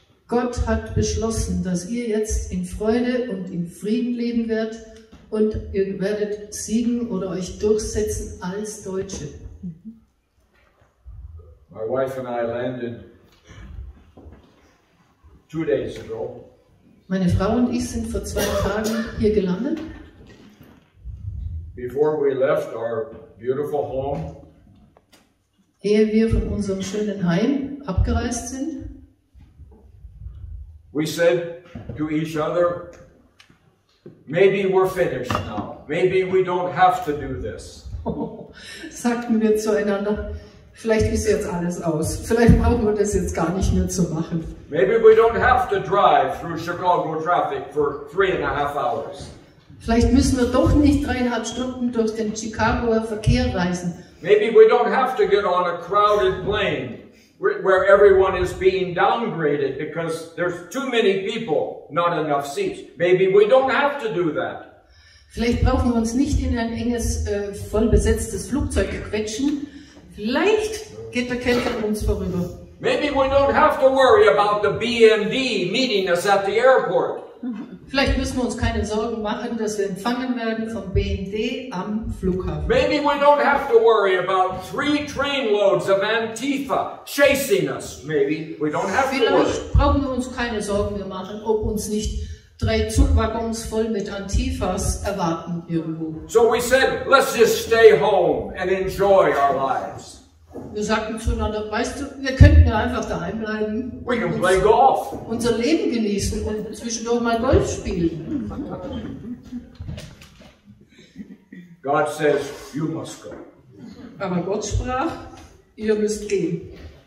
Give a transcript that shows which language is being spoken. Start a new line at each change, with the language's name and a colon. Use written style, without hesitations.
German: Gott hat beschlossen, dass ihr jetzt in Freude und in Frieden leben werdet und ihr werdet siegen oder euch durchsetzen als Deutsche.
English: My wife and I landed 2 days ago.
German: Meine Frau und ich sind vor 2 Tagen hier gelandet.
English: Before we left our beautiful home,
German: Ehe wir von unserem schönen Heim abgereist sind,
English: We said to each other, maybe we're finished now. Maybe we don't have to do this.
German: Sagten wir zueinander, vielleicht ist jetzt alles aus. Vielleicht brauchen wir das jetzt gar nicht mehr zu machen.
English: Maybe we don't have to drive through Chicago traffic for 3.5 hours.
German: Vielleicht müssen wir doch nicht 3,5 Stunden durch den Chicagoer Verkehr reisen.
English: Maybe we don't have to get on a crowded plane where everyone is being downgraded because there's too many people, not enough seats. Maybe we don't have to do that.
German: Vielleicht brauchen wir uns nicht in ein enges, voll besetztes Flugzeug quetschen. Vielleicht geht der Kälte an uns vorüber.
English: Maybe we don't have to worry about the BND meeting us at the airport.
German: Vielleicht müssen wir uns keine Sorgen machen, dass wir empfangen werden vom BND am Flughafen.
English: Maybe we don't have to worry about 3 trainloads of Antifa chasing us. Maybe we don't have to worry.
German: Vielleicht brauchen wir uns keine Sorgen mehr machen, ob uns nicht 3 Zugwaggons voll mit Antifas erwarten irgendwo.
English: So we said, let's just stay home and enjoy our lives.
German: Wir sagten zueinander, weißt du, wir könnten ja einfach daheim bleiben,
English: We can play golf.
German: unser Leben genießen und zwischendurch mal Golf spielen.
English: God says, you must go.
German: Aber Gott sprach, ihr müsst gehen.